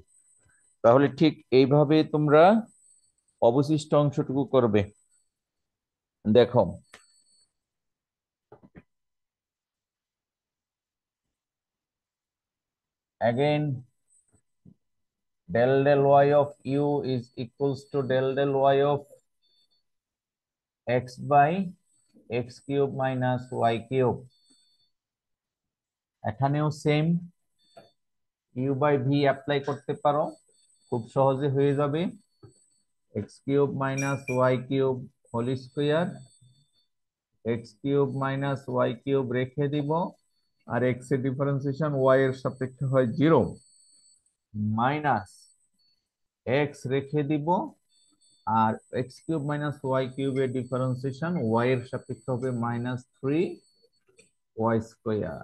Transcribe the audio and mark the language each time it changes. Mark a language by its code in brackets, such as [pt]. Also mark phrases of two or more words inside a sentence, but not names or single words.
[bn] তাহলে ঠিক এইভাবে তোমরা অবশিষ্ট অংশটুকু করবে। দেখো, [en] again del del y of u is equals to del del y of x by x cube minus y cube. [bn] এখানেও [en] same u by v apply [bn] করতে পারো, খুব সহজে হয়ে যাবে। [en] x cube minus y cube whole square, x cube minus y cube [bn] রেখে দিব, আর এক্স এর ডিফারেন্সিয়েশন ওয়াই এর সাপেক্ষে হয় 0, [en] minus x [bn] রেখে দিব, আর [en] x cube minus y [bn] কিউবের ডিফারেন্সিয়েশন ওয়াই এর সাপেক্ষে হবে -3 [en] y square.